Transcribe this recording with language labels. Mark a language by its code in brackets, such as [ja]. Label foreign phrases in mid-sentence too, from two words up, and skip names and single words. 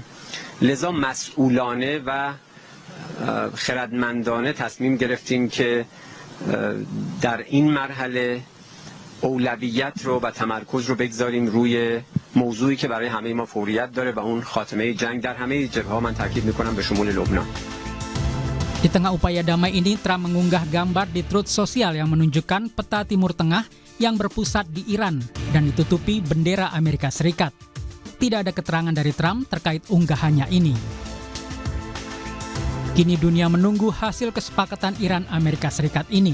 [fa] لذا مسئولانه و خردمندانه تصمیم گرفتیم که در این مرحله اولویت رو و تمرکز رو بگذاریم روی موضوعی که برای همه ما فوریت داره و اون خاتمه جنگ در همه جبهه‌ها، من تاکید می‌کنم به شمول لبنان. [id] Di tengah upaya damai ini, Trump mengunggah gambar di Truth Social yang menunjukkan peta Timur Tengah yang berpusat di Iran dan ditutupi bendera Amerika Serikat. Tidak ada keterangan dari Trump terkait unggahannya ini. Kini dunia menunggu hasil kesepakatan Iran-Amerika Serikat ini.